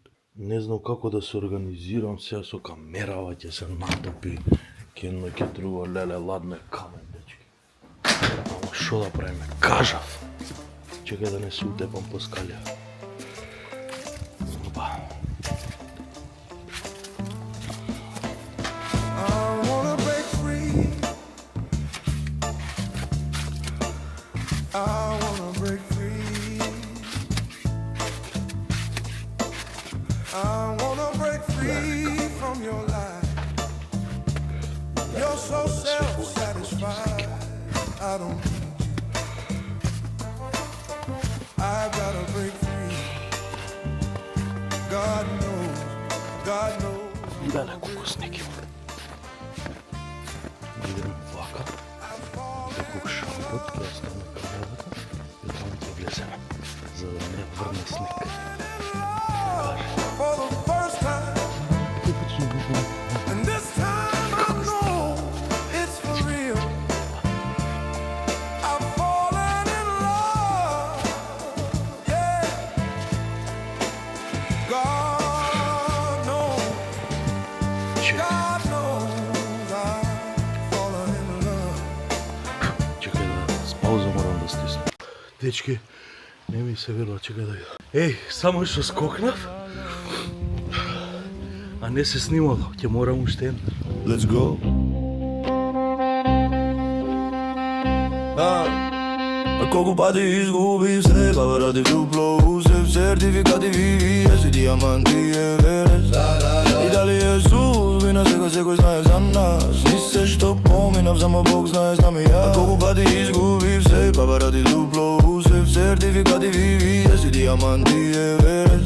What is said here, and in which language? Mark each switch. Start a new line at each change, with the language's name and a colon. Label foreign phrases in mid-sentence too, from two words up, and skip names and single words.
Macedonian: Не знам како да се организирам сега со камерава, ќе се натопи, ќе едно ќе друго, леле, ладно е камен, дечки. Ама шо да правиме? Кажав! Чекај да не се утепам по скалја. Опа.
English: I wanna break free. I wanna break free. I wanna break free from your life. You're so self-satisfied. I don't need you. I gotta break free. God knows. God knows.
Macedonian: Леле, колку снег има. Идем вака, како шампот, ќе остане камерата и таму ќе влеземе, за да не врне снег.
English: For the first time, and this time I know it's for real. I've fallen in love, yeah. God knows, God knows I've fallen in love.
Macedonian: Чекај да с пауза морам да стисна. Дечки, не ми се верува, чекај да видам. Еј, само што скокнав, а не се снимало, ќе морам уште едно.
English: Let's go.
Macedonian: А колку пати изгуби се, па ради дупло усев, сертификати VVS и диаманти Еверест. И дали е судбина, секој знае за нас. Ни се што поминав, само Бог знае, знам и ја. А колку пати изгуби се, па ради дупло усев, сертификати VVS и диаманти Еверест.